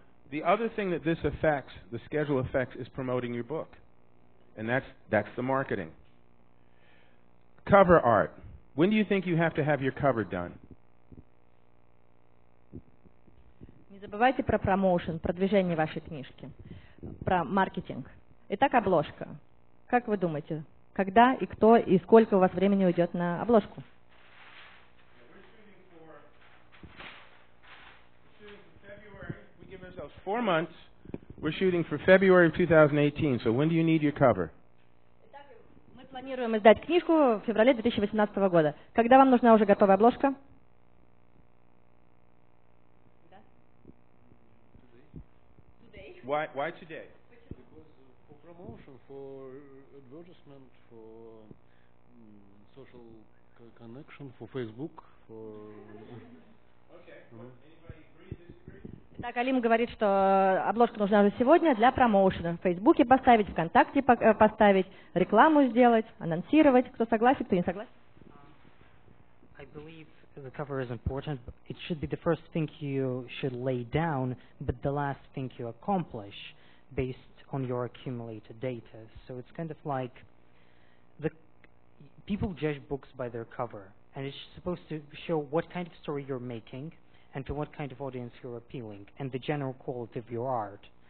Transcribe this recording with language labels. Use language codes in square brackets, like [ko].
[en] The other thing that this affects, the schedule affects, is promoting your book. And that's the marketing. Cover art. When do you think you have to have your cover done? [ru] Не забывайте про промоушен, продвижение вашей книжки, про маркетинг. Итак, обложка. Как вы думаете, когда и кто и сколько у вас времени уйдет на обложку? [en] We give ourselves 4 months. We're shooting for February of 2018. So when do you need your cover? [ru] Итак, мы планируем издать книжку в феврале 2018 года. Когда вам нужна уже готовая обложка? [en] Why today? Because for promotion, for advertisement, for social connection, for Facebook, for... Okay. Anybody agree, disagree? [ru] Итак, Алим говорит, что обложка нужна уже сегодня для промоушена. В Фейсбуке поставить, ВКонтакте поставить, рекламу сделать, анонсировать. Кто согласен, кто не согласен? [en] I believe the cover is important. It should be the first thing you should lay down, but the last thing you accomplish based on your accumulated data. So it's kind of like people judge books by their cover, and it's supposed to show what kind of story you're making and to what kind of audience you're appealing and the general quality of your art.